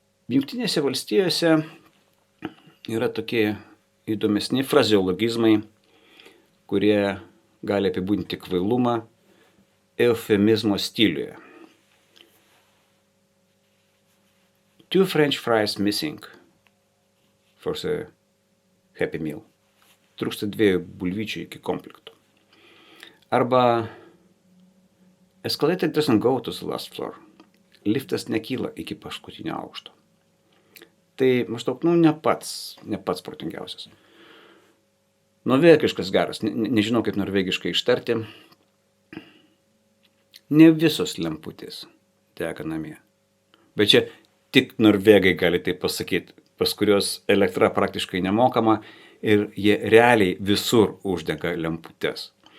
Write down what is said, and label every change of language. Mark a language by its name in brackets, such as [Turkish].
[Lithuanian] Jungtinėse valstijose yra tokie įdomesni frazeologizmai, kurie gali apibūdinti kvailumą eufemizmo stiliuje. [English] 2 French fries missing for the happy meal. [Lithuanian] Trūksta 2 bulvyčių iki konflikto. [English] Arba escalator doesn't go to the last floor. [Lithuanian] Liftas nekyla iki paskutinio aukšto. Tai maždaug, ne pats protingiausias. Norvegiškas geras, nežinau kaip norvegiškai ištarti. Ne visos lemputės dega namie. Bet čia tik norvegai gali tai pasakyti, pas kurios elektra praktiškai nemokama ir jie realiai visur uždega lemputes.